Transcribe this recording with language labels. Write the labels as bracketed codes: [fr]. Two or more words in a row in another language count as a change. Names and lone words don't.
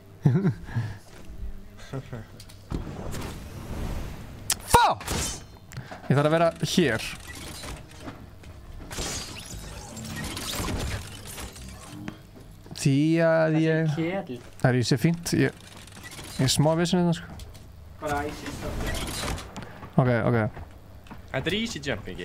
[is] Fá! Ég þarf að vera hér. Því að ég... Það er í sig fínt. Ég er smá vissin hérna, sko. [en] Bara easy stuff. Ok. [is] Þetta er [en] easy jump, [is] ekki?